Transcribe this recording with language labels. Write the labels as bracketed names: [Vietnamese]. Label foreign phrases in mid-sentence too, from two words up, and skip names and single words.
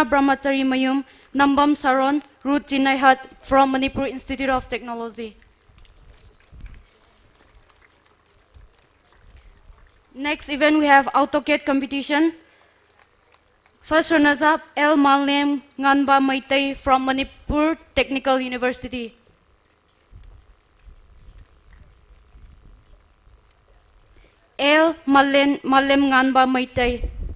[English] Brahmachari Mayum, Nambam Saron, Ruth Chinnai Hat from Manipur Institute of Technology. Next event we have AutoCAD competition. First runners up L. Malem Nganba Maitei from Manipur Technical University. L. Malem Nganba Maitei.